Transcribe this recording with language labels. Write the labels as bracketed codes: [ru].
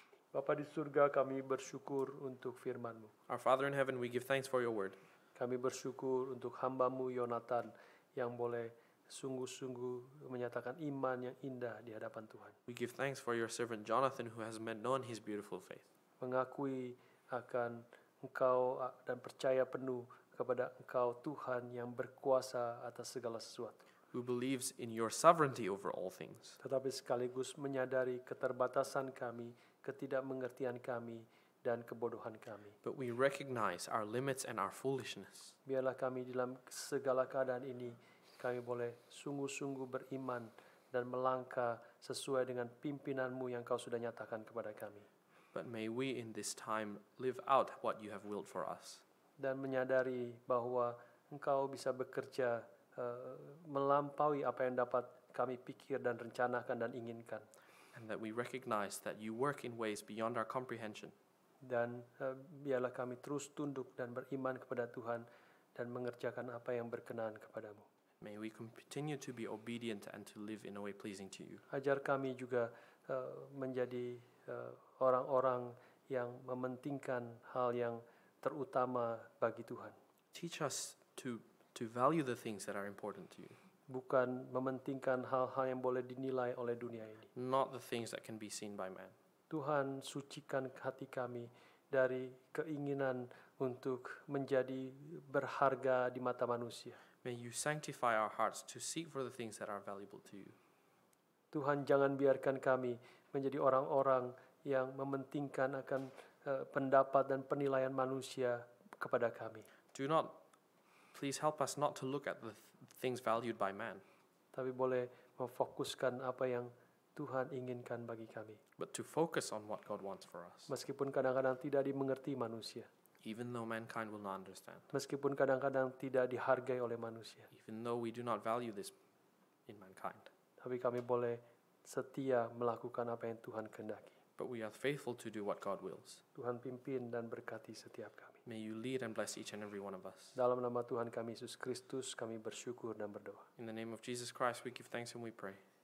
[id] Bapa di surga, kami bersyukur untuk firman-Mu. [en] Our Father in heaven, we give thanks for your word. [id] Kami bersyukur untuk hamba-Mu Yonatan yang boleh sungguh-sungguh menyatakan iman yang indah di hadapan Tuhan. [en] We give thanks for your servant Jonathan, who has known his beautiful faith, [id] Mengakui akan Engkau dan percaya penuh kepada Engkau Tuhan yang berkuasa atas segala sesuatu. [en] who believes in your sovereignty over all things, [id] Tetapi sekaligus menyadari keterbatasan kami, ketidakmengertian kami, dan kebodohan kami. [en] but we recognize our limits and our foolishness. [id] Biarlah kami dalam segala keadaan ini, kami boleh sungguh-sungguh beriman dan melangkah sesuai dengan pimpinan-Mu yang Kau sudah nyatakan kepada kami. [en] But may we in this time live out what you have willed for us, [id] Dan menyadari bahwa Engkau bisa bekerja melampaui apa yang dapat kami pikir dan rencanakan dan inginkan. [en] and that we recognize that you work in ways beyond our comprehension. [id] Dan biarlah kami terus tunduk dan beriman kepada Tuhan dan mengerjakan apa yang berkenan kepadamu. [en] May we continue to be obedient and to live in a way pleasing to you. [id] Ajar kami juga menjadi orang-orang yang mementingkan hal yang terutama bagi Tuhan. [en] Teach us to value the things that are important to you, [id] Bukan mementingkan hal-hal yang boleh dinilai oleh dunia ini. [en] not the things that can be seen by man. [id] Tuhan, sucikan hati kami dari keinginan untuk menjadi berharga di mata manusia. [en] May you sanctify our hearts to seek for the things that are valuable to you. [id] Tuhan, jangan biarkan kami menjadi orang-orang yang mementingkan akan pendapat dan penilaian manusia kepada kami. [en] Please help us not to look at the things valued by man, [id] Tapi boleh memfokuskan apa yang Tuhan inginkan bagi kami. [en] but to focus on what God wants for us, [id] Meskipun kadang-kadang tidak dimengerti manusia. [en] even though mankind will not understand, [id] Meskipun kadang-kadang tidak dihargai oleh manusia. [en] even though we do not value this in mankind. [id] Tapi kami boleh setia melakukan apa yang Tuhan kehendaki. [en] But we are faithful to do what God wills. [id] Tuhan pimpin dan berkati setiap kami. [en] May you lead and bless each and every one of us. [id] Dalam nama Tuhan kami Yesus Kristus kami bersyukur dan berdoa. [en] In the name of Jesus Christ, we give thanks and we pray.